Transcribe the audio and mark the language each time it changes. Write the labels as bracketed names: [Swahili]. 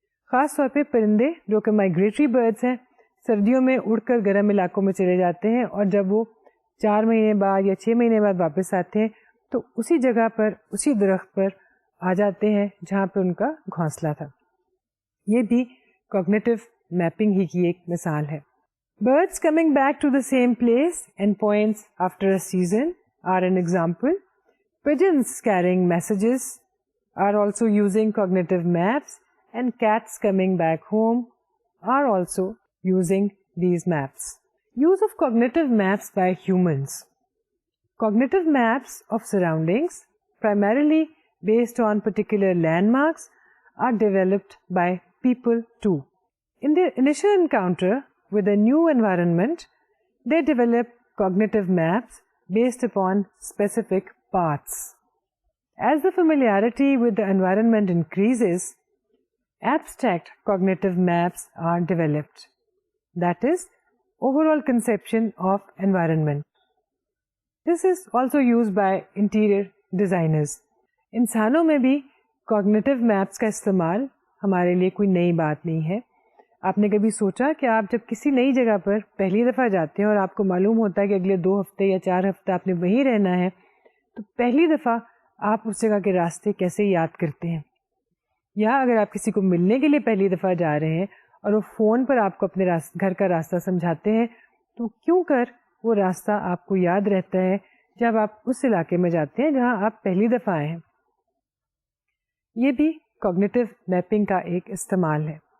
[Urdu] خاص طور پہ پرندے جو کہ مائگریٹری برڈز ہیں، سردیوں میں اڑ کر گرم علاقوں میں چلے جاتے ہیں اور جب وہ 4 مہینے بعد یا 6 مہینے بعد واپس آتے ہیں تو اسی جگہ پر اسی درخت پر آ جاتے ہیں جہاں پہ ان کا گھونسلہ تھا. یہ بھی کوگنیٹو میپنگ ہی کی ایک مثال ہے. [English] Birds coming back to the same place and points after a season are an example. Pigeons carrying messages are also using cognitive maps, and cats coming back home are also using these maps. Use of cognitive maps by humans. Cognitive maps of surroundings, primarily based on particular landmarks, are developed by people too. In their initial encounter with a new environment, they develop cognitive maps based upon specific paths. As the familiarity with the environment increases, abstract cognitive maps are developed. That is, overall conception of environment. This is also used by interior designers. [Urdu] انسانوں میں بھی cognitive maps کا استعمال ہمارے لیے کوئی نئی بات نہیں ہے. آپ نے کبھی سوچا کہ آپ جب کسی نئی جگہ پر پہلی دفعہ جاتے ہیں اور آپ کو معلوم ہوتا ہے کہ اگلے 2 ہفتے یا 4 ہفتے آپ نے وہیں رہنا ہے تو پہلی دفعہ آپ اس جگہ کے راستے کیسے یاد کرتے ہیں؟ یا اگر آپ کسی کو ملنے کے لیے پہلی دفعہ جا رہے ہیں اور وہ فون پر آپ کو اپنے گھر کا راستہ سمجھاتے ہیں تو کیوں کر وہ راستہ آپ کو یاد رہتا ہے جب آپ اس علاقے میں جاتے ہیں جہاں آپ پہلی دفعہ آئے ہیں؟ یہ بھی کوگنیٹو میپنگ کا ایک استعمال ہے.